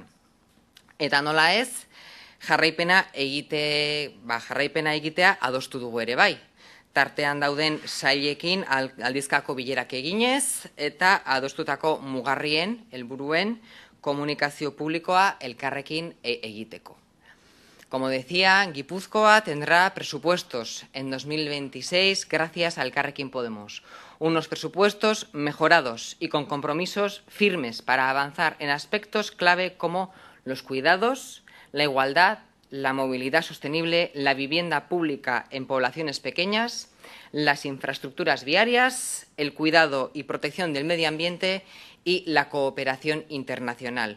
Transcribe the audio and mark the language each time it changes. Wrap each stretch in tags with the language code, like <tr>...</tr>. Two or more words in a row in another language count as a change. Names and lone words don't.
<eu>Eta nola ez, jarraipena egitea adostu dugu ere bai. Tartean dauden sailekin aldizkako bilerak eginez eta adostutako mugarrien, helburuen, komunikazio publikoa elkarrekin egiteko.</eu> <es>Como decía, Guipúzcoa tendrá presupuestos en 2026 gracias a Elkarrekin Podemos. Unos presupuestos mejorados y con compromisos firmes para avanzar en aspectos clave como los cuidados, la igualdad, la movilidad sostenible, la vivienda pública en poblaciones pequeñas, las infraestructuras viarias, el cuidado y protección del medio ambiente y la cooperación internacional.</es>